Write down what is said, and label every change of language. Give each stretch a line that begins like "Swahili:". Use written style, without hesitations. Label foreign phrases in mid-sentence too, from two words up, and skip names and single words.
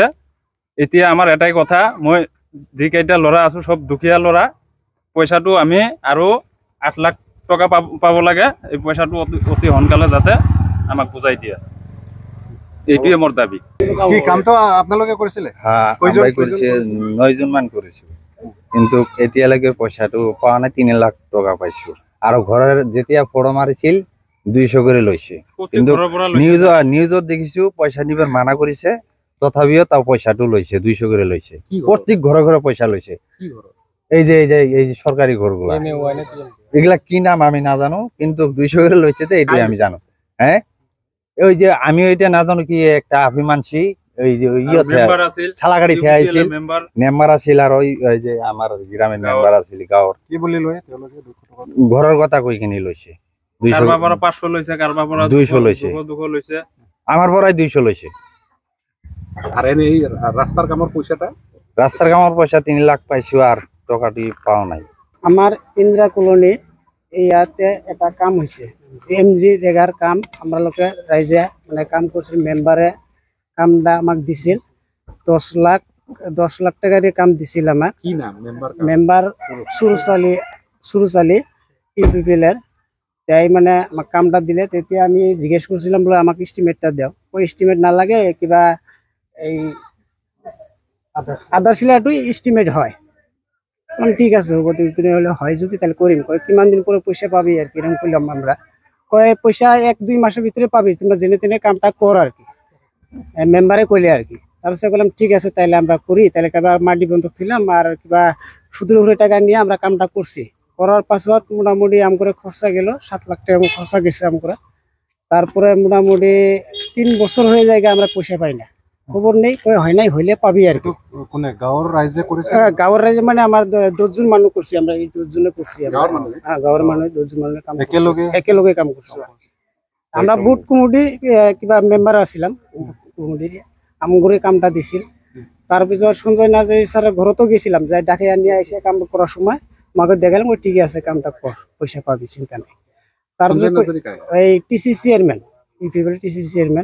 Assamese: এতিয়া আমাৰ এটাই কথা, মই যিকেইটা ল'ৰা আছো সব দুখীয়া ল'ৰা, পইচাটো আমি আৰু 8 লাখ টকা পাব লাগে। এই পইচাটো অতি সোনকালে যাতে আমাক বুজাই দিয়ে, এইটোৱে মোৰ দাবী। কি কামটো আপোনালোকে কৰিছিলে?
Bangla: হ্যাঁ, আমরা করেছি 9 জন মান করেছি, কিন্তু
Assamese: এতিয়ালৈকে পইচাটো
Bangla: পাওয়া নাই।
Assamese: 3 লাখ টকা পাইছো। আৰু ঘৰৰ যেতিয়া ফটো মাৰিছিল 200 কৰি লৈছে, কিন্তু নিউজত দেখিছো পইচা নিবৰ মানা কৰিছে, তথাপিও তাও পইচাটো লৈছে 200 কৰি লৈছে। প্ৰত্যেক ঘৰে পইচা লৈছে।
Bangla: এই যে সরকারি ঘরগুলা, এগুলা কি নাম আমি না জানো, কিন্তু 200 করে লইছে, তো এইটাই আমি জানো। হ্যাঁ, ওই যে আমি ওইটা না জানো কি একটা অভিমানসী ওই যে ছালাগাড়ি থেকে আইছিল মেম্বার আছিল, আর ওই যে আমার গ্রামের মেম্বার আছিল গাঁৱৰ। কি বলি লয়
Assamese: ঘৰৰ কথা কৈ কিনি লৈছে। 500 লৈছে, কারবা পৰা 200 লৈছে, 200 লৈছে, আমার পৰাই 200 লৈছে।
Bangla: আর এই রাস্তার কামৰ পয়সাটা? রাস্তার কামৰ পয়সা 3 লাখ পাইছো আর টকাটি পাও নাই। আমার ইন্দিরা কলোনি ইয়াতে এটা কাম হয়েছে, এমজি রেগার কাম। আমরা লোকে রাইজে মানে কাম করছিল, মেম্বারে কামটা আমাক দিছিল 10 লাখ টাকা দিয়ে কাম দিছিল আমাক। কি নাম মেম্বার? সুরুচালি ইউপিপিএলের। তাই মানে আমাক কামটা দিলে, তেতিয়া আমি জিজ্ঞেস করছিলাম বলে আমাক এস্টিমেটটা দাও। ওই এস্টিমেট না লাগে, কিবা এই আধার শিলাটো এস্টিমেট হয়। ঠিক আছে, হবো, দিনে হলে হয়, যদি তাহলে করিম। কয় কিমান দিন পরে পয়সা পাবি আর কি, এরকম করলাম আমরা। কয় পয়সা 1-2 মাসের ভিতরে পাবি, তোমরা জেনে তেনে কামটা কর আর কি, মেম্বারে কইলে আর কি। তারপরে বললাম ঠিক আছে, তাইলে আমরা করি। তাহলে কিবা মাটি বন্ধক ছিলাম আর কিবা সুদের উপরে টাকা নিয়ে আমরা কামটা করছি। করার পাছত মোটামুটি আমগরে খরচা গেল 7 লাখ টাকা খরচা গেছে আমগরে। তারপরে মোটামুটি 3 বছর হয়ে যায় আমরা পয়সা পাই না, খবর নেই। কয় হয় নাই, হইলে পাবি আর কি।
Assamese: কোনে গাঁৱৰ রাইজে করেছে?
Bangla: গাঁৱৰ রাইজে মানে আমার 10 জন মানুষ করছি, আমরা এই 10 জনে করছি। হ্যাঁ, গাঁৱৰ মানুষ 10 জন মানুষ কাম একেলগে কাম করছি। আমরা বুট কমিটি কিবা মেম্বার আছিলাম, কমিটির আমগরে কামটা দিছিল। তারপিছত সঞ্জয় নার্জারি স্যারের ঘরতো গেছিলাম, যাই ডাকে নিয়ে এসে কাম করার সময় আমাকে দেখালাম, ওই ঠিক আছে কামটা কর, পয়সা পাবি, চিন্তা নেই। তারপরে এই টিসি চেয়ারম্যান, ইউপিপিএল টিসি চেয়ারম্যান।